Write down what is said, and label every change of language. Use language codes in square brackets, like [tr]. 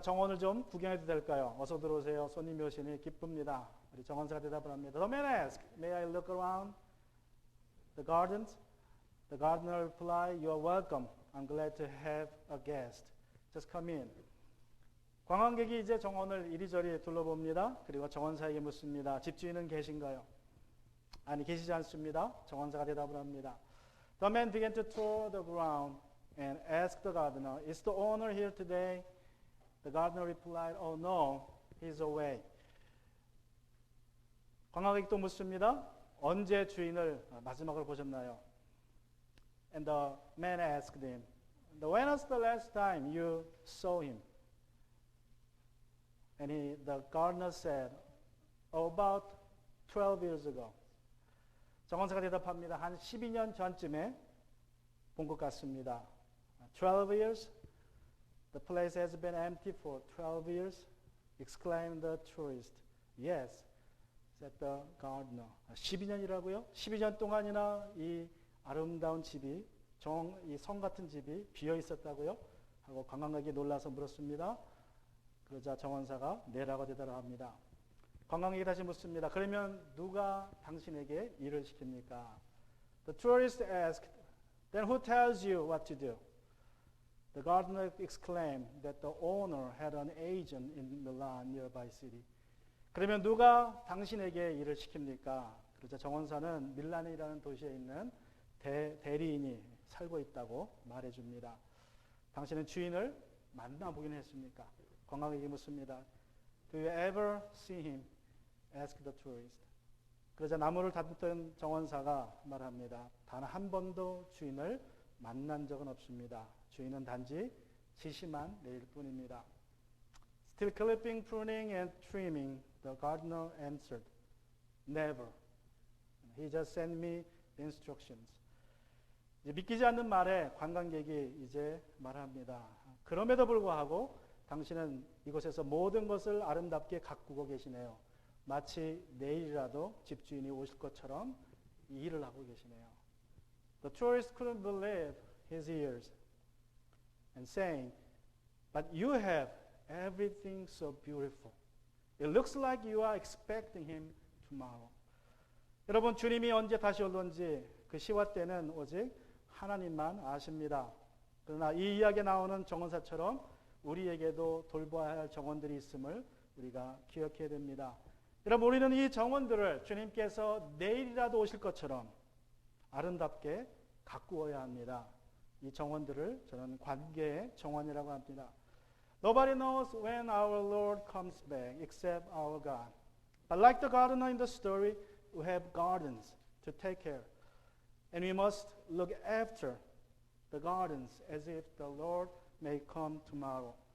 [ko] 정원을 좀 구경해도 될까요? 어서 들어오세요. 손님이 오시니 기쁩니다. 우리 정원사가 대답을 합니다. [en] The man asked, May I look around the gardens? The gardener replied, You are welcome. I'm glad to have a guest. Just come in. [ko] 관광객이 이제 정원을 이리저리 둘러봅니다. 그리고 정원사에게 묻습니다. 집주인은 계신가요? 아니, 계시지 않습니다. 정원사가 대답을 합니다. [en] The man began to tour the ground and asked the gardener, Is the owner here today? The gardener replied, Oh no, he's away. [ko] 관광객이 또 묻습니다. 언제 주인을 마지막으로 보셨나요? [en] And the man asked him, When was the last time you saw him? And the gardener said, about 12 years ago. [ko] 정원사가 대답합니다. 한 12년 전쯤에 본 것 같습니다. [en] 12 years? The place has been empty for 12 years? Exclaimed the tourist. Yes, said the gardener. [ko] 12년이라고요? 12년 동안이나 이 아름다운 집이, 이 성 같은 집이 비어 있었다고요? 하고 관광객이 놀라서 물었습니다. 그러자 정원사가 네라고 대답합니다. 관광객이 다시 묻습니다. 그러면 누가 당신에게 일을 시킵니까? [en] The tourist asked, Then who tells you what to do? The gardener exclaimed that the owner had an agent in Milan, nearby city. [ko] 그러면 누가 당신에게 일을 시킵니까? 그러자 정원사는 밀란이라는 도시에 있는 대리인이 살고 있다고 말해줍니다. 당신은 주인을 만나보긴 했습니까? 관광객이 묻습니다. [en] Do you ever see him? Asked the tourist. [ko] 그러자 나무를 다듬던 정원사가 말합니다. 단 한 번도 주인을 만난 적은 없습니다. 주인은 단지 지시만 내릴 뿐입니다. [en] Still clipping, pruning, and trimming, the gardener answered, Never. He just sent me instructions. [ko] 이제 믿기지 않는 말에 관광객이 이제 말합니다. 그럼에도 불구하고 당신은 이곳에서 모든 것을 아름답게 가꾸고 계시네요. 마치 내일이라도 집주인이 오실 것처럼 이 일을 하고 계시네요. [en] The tourist couldn't believe his ears and saying, But you have everything so beautiful. It looks like you are expecting him tomorrow. [ko] 여러분, 주님이 언제 다시 올런지 그 시와 때는 오직 하나님만 아십니다. 그러나 이 이야기에 나오는 정원사처럼 우리에게도 돌봐야 할 정원들이 있음을 우리가 기억해야 됩니다. 여러분, 우리는 이 정원들을 주님께서 내일이라도 오실 것처럼 아름답게 가꾸어야 합니다. 이 정원들을 저는 관계의 정원이라고 합니다. [en] Nobody knows when our Lord comes back except our God. But like the gardener in the story, we have gardens to take care. And we must look after the gardens as if the Lord may come tomorrow.